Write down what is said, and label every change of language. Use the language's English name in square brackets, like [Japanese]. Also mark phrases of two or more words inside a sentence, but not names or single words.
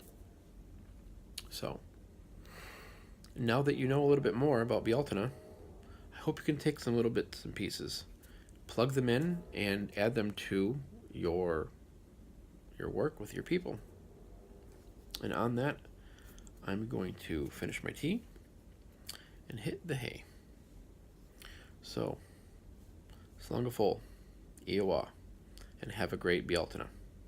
[English] So, now that you know a little bit more about Bealtaine, I hope you can take some little bits and pieces, plug them in, and add them to your work with your people. And on that, I'm going to finish my tea and hit the hay. So, [Irish] slán go fóill, [English] Iowa, and have a great Bealtaine.